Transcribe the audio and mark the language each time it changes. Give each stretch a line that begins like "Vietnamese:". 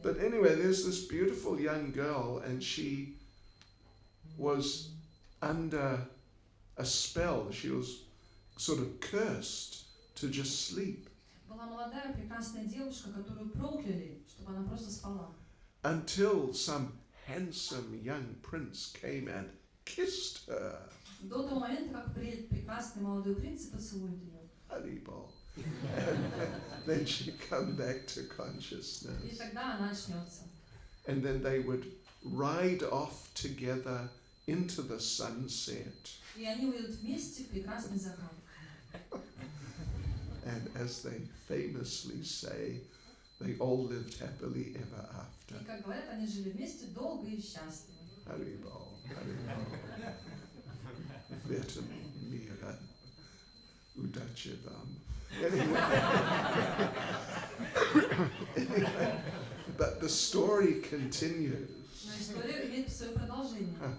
English: But anyway, there's this beautiful young girl, and she was under a spell. She was sort of cursed to just sleep
Russian: Была молодая прекрасная девушка, которую прокляли, чтобы она просто спала.
English: until some handsome young prince came and kissed her.
Russian: До того момента, как прекрасный молодой принц поцелует ее. Haribol.
English: And then she'd come back to
Russian: И
English: consciousness.
Russian: тогда она очнется.
English: And then they would ride off together into the sunset.
Russian: И они выйдут вместе в прекрасный закат.
English: And as they famously say, they all lived happily ever
Russian: И,
English: after.
Russian: как говорят, они жили вместе долго и счастливо. Haribol, Haribol. Vetum mira udachivam.
English: Anyway, but the story continues.
Russian: Но история имеет свое продолжение.